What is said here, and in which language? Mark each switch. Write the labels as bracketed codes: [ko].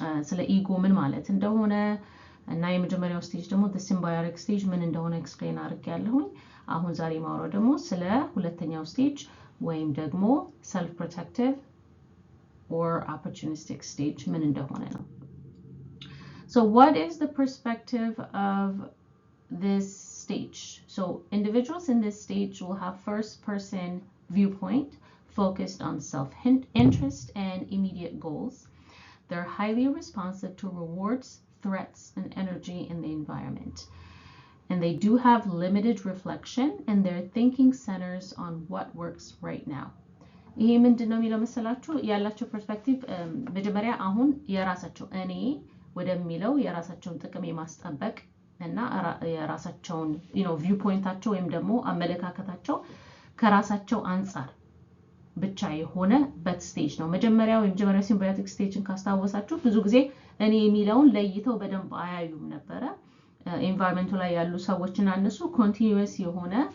[am] ስለ ego ምን ማለት እንደሆነ እና የመጀመሪያው ስቴጅ ደግሞ [en] the symbiotic stage [am] ምን እንደሆነ ኤክስፕሌን አድርጌያለሁኝ አሁን ዛሬ ማውራው ደግሞ ስለ ሁለተኛው ስቴጅ ወይም ደግሞ [en] self-protective or opportunistic stage [am] ምን እንደሆነ ነው [en] So what is the perspective of this stage? So individuals in this stage will have first-person viewpoint focused on self-interest and immediate goals. They're highly responsive to rewards, threats, and energy in the environment. And they do have limited reflection and their thinking centers on what works right now. [am] ይሄ ምንድነው የሚለው መሰላችሁ ያላችሁ ፐርስፔክቲቭ መጀመሪያ አሁን የራሳቸው እኔ ወደሚለው የራሳቸውን ጥቅም የማስጠበቅ እና የራሳቸውን ቪው ፖይንታቸው ወይም ደግሞ አመለካከታቸው ከራሳቸው አንፃር ብቻ የሆነ በት ስቴጅ ነው መጀመሪያው ሲምባዮቲክ ስቴጅን ካስታወሳችሁ ብዙ ጊዜ እኔ የሚለውን ለይተው በደንብ አያዩም ነበር ኢንቫይሮንመንቱ ላይ ያሉ ሰዎችና እነሱ ኮንቲኒዩስ የሆነ